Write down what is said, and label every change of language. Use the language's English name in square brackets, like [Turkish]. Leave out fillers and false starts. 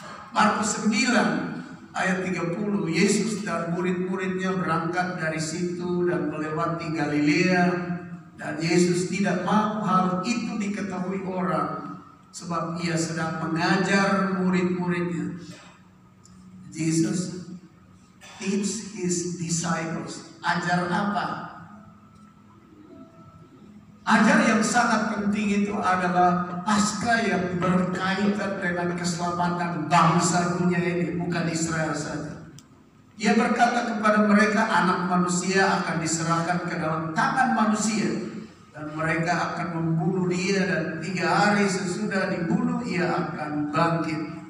[Indonesian] Markus 9 ayat 30, Yesus dan murid-muridnya berangkat dari situ dan melewati Galilea, dan Yesus tidak mau hal itu diketahui orang, sebab ia sedang mengajar murid-muridnya. [English] Jesus teach his disciples. [Indonesian] Ajar apa? Ajar yang sangat penting itu adalah Paskah yang berkaitan dengan keselamatan bangsa dunia ini, bukan Israel saja. Dia berkata kepada mereka, anak manusia akan diserahkan ke dalam tangan manusia, dan mereka akan membunuh dia, dan 3 hari sesudah dibunuh ia akan bangkit.